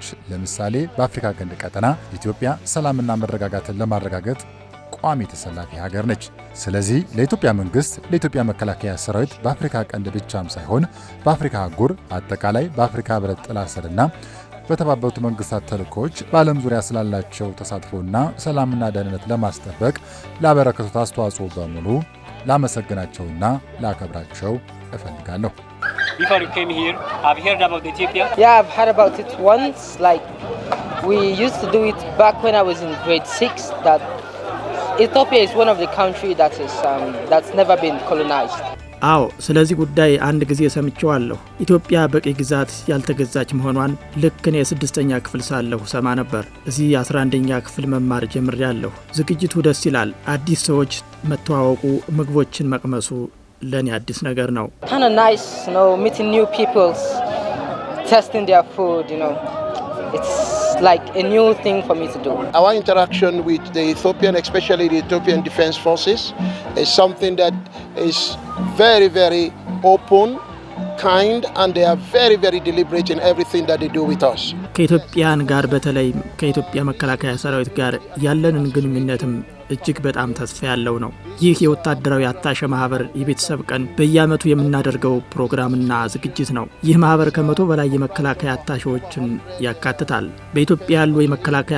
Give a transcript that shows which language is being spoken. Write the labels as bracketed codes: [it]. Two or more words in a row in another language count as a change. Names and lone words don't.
[am] ለምሳሌ በአፍሪካ ቀንድ ቀጠና ኢትዮጵያ ሰላምና መረጋጋትን ለማረጋገጥ ቋሚ ተሰላፊ ሀገር ነች። ስለዚህ ለኢትዮጵያ መንግስት፣ ለኢትዮጵያ መከላከያ ሰራዊት በአፍሪካ ቀንድ ብቻም ሳይሆን በአፍሪካ አህጉር አጠቃላይ በአፍሪካ ህብረት ጥላ ስርና በተባበሩት መንግስታት ተልእኮዎች በዓለም ዙሪያ ስላላቸው ተሳትፎና ሰላምና ደህንነት ለማስጠበቅ ላበረከቱት አስተዋጽኦ በሙሉ ላመሰግናቸውና ላከብራቸው እፈልጋለሁ። [en] Before you came here, have you heard about Ethiopia? Yeah, I've heard about it once. Like, we used to do it back when I was in grade 6. That Ethiopia is one of the countries that's never been colonized. [am] አዎ ስለዚህ ጉዳይ አንድ ጊዜ ሰምቼዋለሁ። ኢትዮጵያ በቂ ግዛት ያልተገዛች መሆኗን ልክ እኔ 6ኛ ክፍል ሳለሁ ሰማ ነበር። እዚህ 11ኛ ክፍል መማር ጀምሬያለሁ። ዝግጅቱ ደስ ይላል። አዲስ ሰዎች መተዋወቁ፣ ምግቦችን መቅመሱ ለኔ አዲስ ነገር ነው። [en] Kind of nice, meeting new people, testing their food, It's like a new thing for me to do. Our interaction with the Ethiopian, especially the Ethiopian Defense Forces, is something that is very, very open, kind, and they are very, very deliberate in everything that they do with us. [am] ከኢትዮጵያን ጋር በተለይ ከኢትዮጵያ መከላከያ ሰራዊት ጋር ያለንን ግንኙነትም እጅግ በጣም ተስፋ ያለው ነው። ይህ የወታደራዊ አታሸ ማህበር የቤተሰብ ቀን በየዓመቱ የምናደርገው ፕሮግራምና ዝግጅት ነው። ይህ ማህበር ከ100 በላይ የመከላከያ አታሸዎችን ያካትታል። በኢትዮጵያ ያሉ የመከላከያ